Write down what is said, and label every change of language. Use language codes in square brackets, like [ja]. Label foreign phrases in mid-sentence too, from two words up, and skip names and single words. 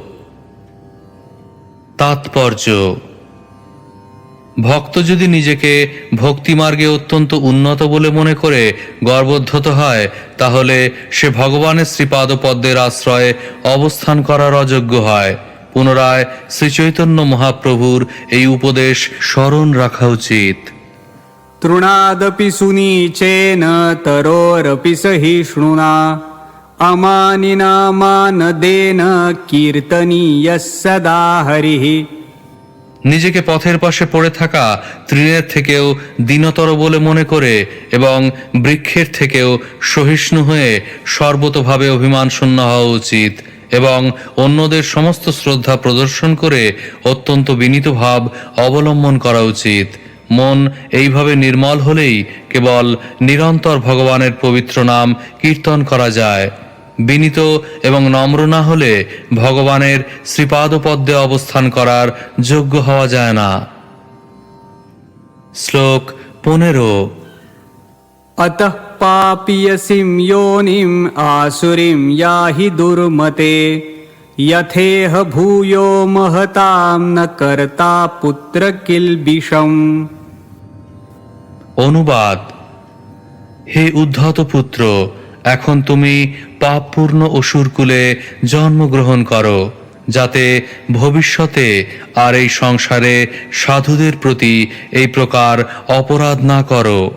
[bn] তাৎপর্য: ভক্ত যদি নিজেকে ভক্তিমার্গে অত্যন্ত উন্নত বলে মনে করে গর্বোদ্ধত হয়, তাহলে সে ভগবানের শ্রীপাদপদ্মের আশ্রয়ে অবস্থান করার অযোগ্য হয়। পুনরায় শ্রীচৈতন্য মহাপ্রভুর এই উপদেশ স্মরণ রাখা উচিত। [sa] तृणादपि सुनीचेन तरोरपि सहिष्णुना अमानिना मानदेन कीर्तनीयः सदा हरिः। [bn] নিজেকে পথের পাশে পড়ে থাকা তৃণের থেকেও দীনতর বলে মনে করে এবং বৃক্ষের থেকেও সহিষ্ণু হয়ে সর্বতোভাবে অভিমান শূন্য হওয়া উচিত এবং অন্যদের সমস্ত শ্রদ্ধা প্রদর্শন করে অত্যন্ত বিনীত ভাব অবলম্বন করা উচিত। মন এইভাবে নির্মল হলেই কেবল নিরন্তর ভগবানের পবিত্র নাম কীর্তন করা যায়। বিনীত এবং নম্র না হলে ভগবানের শ্রীপাদপদ্মে অবস্থান করার যোগ্য হওয়া যায় না। শ্লোক 15। [sa] अतः पापीयसीं योनिम् आसुरीं याहि दुर्मते यथेह भूयो महतां न कर्ता पुत्र किल्बिषम्। [bn] অনুবাদ: হে উদ্ধত পুত্র, এখন তুমি পাপপূর্ণ অসুরকুলে জন্মগ্রহণ করো, যাতে ভবিষ্যতে আর এই সংসারে সাধুদের প্রতি এই প্রকার অপরাধ না করো।